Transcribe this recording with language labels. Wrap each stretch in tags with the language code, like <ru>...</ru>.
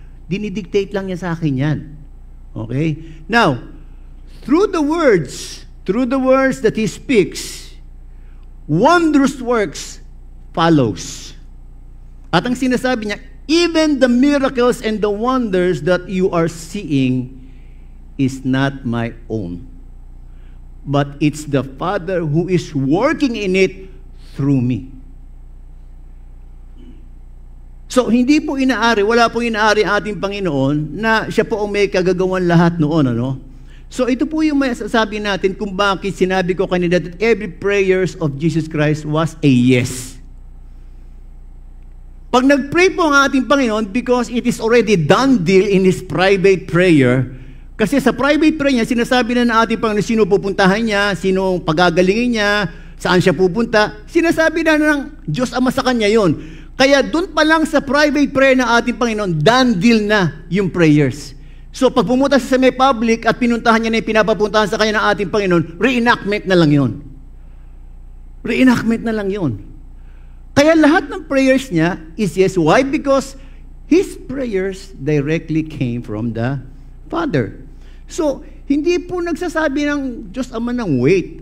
<tl>Dinidictate lang niya sa akin yan.</tl> <en>Okay? Now, through the words that He speaks, wondrous works follows.</en> <tl>At ang sinasabi niya,</tl> <en>even the miracles and the wonders that you are seeing is not my own. but it's the Father who is working in it through me.</en> <tl>So, hindi po inaari, wala po inaari ating Panginoon na siya po ang may kagagawan lahat noon, ano? So, ito po yung masasabi natin kung bakit sinabi ko kanina</tl> <en>that every prayers of Jesus Christ was a yes.</en> <tl>Pag nag-pray po ang ating Panginoon,</tl> <en>because it is already done deal in His private prayer,</en> <tl>kasi sa private prayer niya, sinasabi na ng ating Panginoon sino pupuntahan niya, sino pagagalingin niya, saan siya pupunta, sinasabi na ng Diyos Ama sa Kanya yon. Kaya doon pa lang sa private prayer ng ating Panginoon, done deal na yung prayers. So pag pumunta siya sa may public at pinuntahan niya na yung pinapapuntahan sa Kanya ng ating Panginoon, reenactment na lang yon. Reenactment na lang yon. Kaya lahat ng prayers niya is yes. Why?</tl> <en>Because His prayers directly came from the Father.</en> <tl>So, hindi po nagsasabi ng Diyos Ama ng wait.</tl>